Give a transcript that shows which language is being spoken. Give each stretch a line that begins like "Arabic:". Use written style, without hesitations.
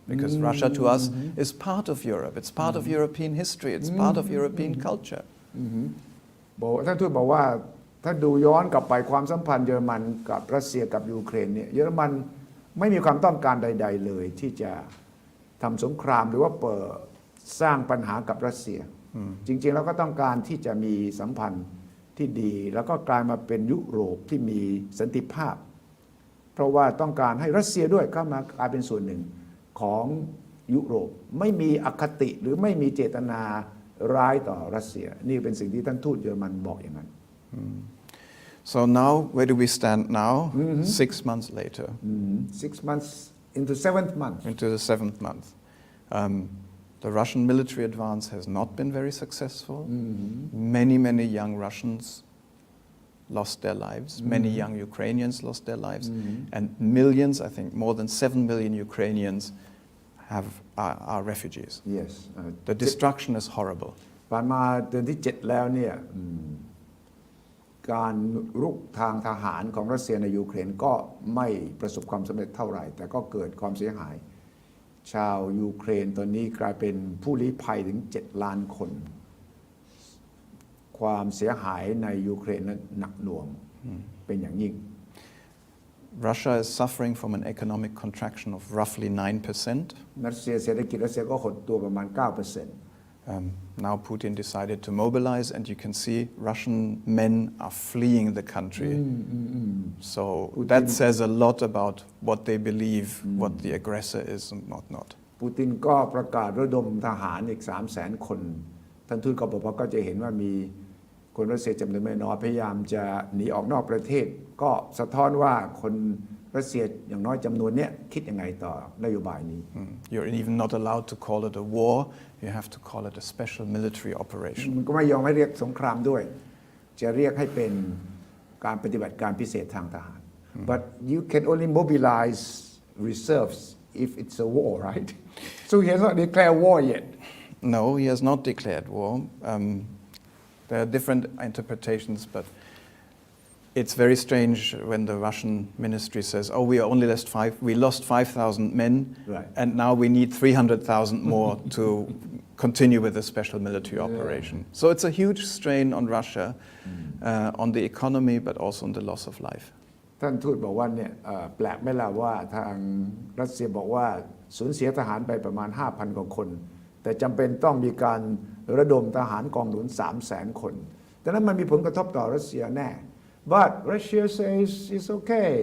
English: Because Russia to us is part of Europe. It's part of European history. It's part of European culture.
Thai: ท่านทูตบอกว่าถ้าดูย้อนกลับไปความสัมพันธ์เยอรมันกับรัสเซียกับยูเครนเนี่ยเยอรมันไม่มีความต้องการใดๆเลยที่จะทำสงครามหรือว่าเปิดสร้างปัญหากับรัสเซียจริงๆแล้วก็ต้องการที่จะมีสัมพันธ์ที่ดีแล้วก็กลายมาเป็นยุโรปที่มีสันติภาพ เพราะว่าต้องการให้รัสเซียด้วยเข้ามากลายเป็นส่วนหนึ่งของยุโรปไม่มีอคติหรือไม่มีเจตนาร้ายต่อรัสเซียนี่เป็นสิ่งที่ท่านทูตเยอรมันบอกอย่างนั้น
English: So now, where do we stand now? 6 months later. 6 months into 7th month. Into the 7th month. The Russian military advance has not been very successful. Many young Russians lost their lives. Many young Ukrainians lost their lives. And millions, I think more than 7 million Ukrainians are refugees. Yes. The destruction is horrible.
Thai: ผ่านมาเดือนที่ 7 แล้วเนี่ยการรุกทางทหารของรัสเซียในยูเครนก็ไม่ประสบความสำเร็จเท่าไหร่แต่ก็เกิดความเสียหายชาวยูเครนตอนนี้กลายเป็นผู้ลี้ภัยถึง7 ล้านคนความเสียหายในยูเครนนั้นหนักหน่วงเป็นอย่างยิ่ง
English: Russia is suffering from an economic contraction of roughly 9%.
Thai: รัสเซียเศรษฐกิจรัสเซียก็หดตัวประมาณ 9%.
English: Now Putin decided to mobilize and you can see Russian men are fleeing the country. So that says a lot about what they believe, what the aggressor is and whatnot.
Thai: ปูตินก็ประกาศระดมทหารอีก 300,000 คนท่านทูตก็บอกว่าก็จะเห็นว่ามีคนรัสเซียจำนวนไม่น้อยพยายามจะหนีออกนอกประเทศก็สะท้อนว่าคนรัสเซียอย่างน้อยจำนวนนี้คิดยังไงต่อนโยบายนี้
English: You're even not allowed to call it a war. You have to call it a special military operation.
Thai: มันก็ไม่ยอมให้เรียกสงครามด้วยจะเรียกให้เป็นการปฏิบัติการพิเศษทางทหาร
English: But you can only mobilize reserves if it's a war, right? So he has not declared war yet. No, he has not declared war. There are different interpretations, but it's very strange when the Russian ministry says, "Oh, we lost 5,000 men, right. and now we need 300,000 more to continue with the special military operation." So it's a huge strain on Russia, on the economy, but also on the loss of life.
Thai: ท่านทูตบอกว่าเนี่ยแปลกไหมล่ะว่าทางรัสเซียบอกว่าสูญเสียทหารไปประมาณ 5,000 กว่าคนแต่จำเป็นต้องมีการระดมทหารกองหนุน 300,000 คนดังนั้นมันมีผลกระทบต่อรัสเซียแน่
English: But Russia says it's okay.